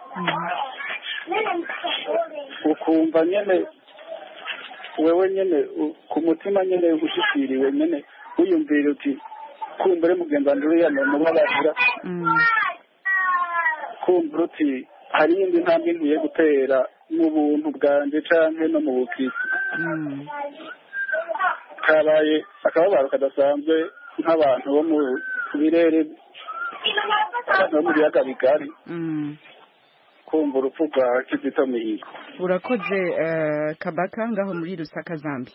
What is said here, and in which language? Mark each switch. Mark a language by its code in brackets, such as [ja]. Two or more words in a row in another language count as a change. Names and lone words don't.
[rn] ukumva nyene wewe nyene ku mutima nyene ushikiriwe nyene wiyumvira uti kumbure mugenzi uriya mubabarira kumbura uti hari indi ntambwe nkwiye gutera mu buntu bwanjye canke no mu bukristo kabaye akababaro kadasanzwe nk'abantu bo mu birere abantu bo mu biyaga bigari kumva urupfu rwa Kizito Mihigo urakoze kabaka ngaho muri Lusaka Zambia